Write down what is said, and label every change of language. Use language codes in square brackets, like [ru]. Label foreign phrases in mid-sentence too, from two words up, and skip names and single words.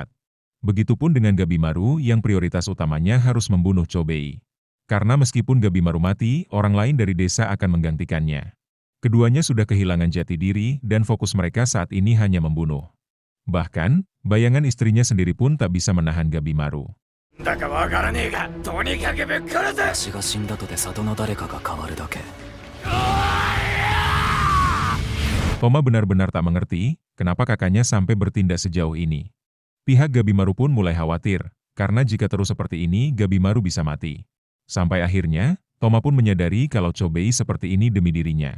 [id] Begitupun dengan Gabimaru yang prioritas utamanya harus membunuh Chobei. Karena meskipun Gabimaru mati, orang lain dari desa akan menggantikannya. Keduanya sudah kehilangan jati diri dan fokus mereka saat ini hanya membunuh. Bahkan, bayangan istrinya sendiri pun tak bisa menahan Gabimaru. [ja] わしが死んだとて里の誰かが変わるだけ。 [id] Toma benar-benar tak mengerti kenapa kakaknya sampai bertindak sejauh ini. Pihak Gabimaru pun mulai khawatir, karena jika terus seperti ini Gabimaru bisa mati. Sampai akhirnya, Toma pun menyadari kalau Chobei seperti ini demi dirinya.